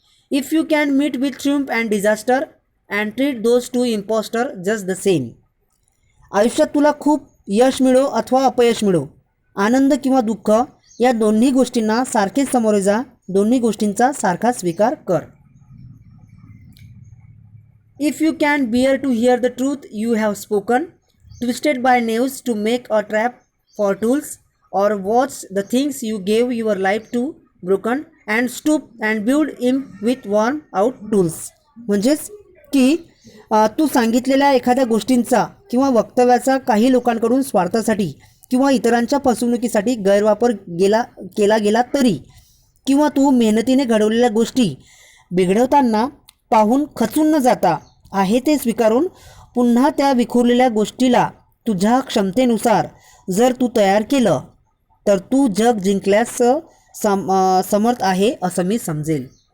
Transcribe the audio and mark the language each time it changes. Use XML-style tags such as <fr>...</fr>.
<en>If you can meet with triumph and disaster and treat those two impostor just the same.</en> <mr>आयुष्यात तुला खूप यश मिळो अथवा अपयश मिळो, आनंद किंवा दुःख या दोन्ही गोष्टींना सारखेच सामोरे जा, दोन्ही गोष्टींचा सारखा स्वीकार कर.</mr> <en>If you can bear to hear the truth you have spoken, twisted by knaves to make a trap for tools, or watch the things you gave your life to broken and stoop and build him with worn out tools.</en> <mr>म्हणजेच की तू सांगितलेल्या एखाद्या गोष्टींचा किंवा वक्तव्याचा काही लोकांकडून स्वार्थासाठी किंवा इतरांच्या फसवणुकीसाठी गैरवापर केला गेला तरी, किंवा तू मेहनतीने घडवलेल्या गोष्टी बिघडवताना पाहून खचून न जाता आहे ते स्वीकारून पुन्हा त्या विखुरलेल्या गोष्टीला तुझ्या क्षमतेनुसार जर तू तयार केलं तर तू जग जिंकल्यास समर्थ आहे असं मी समजेल.</mr>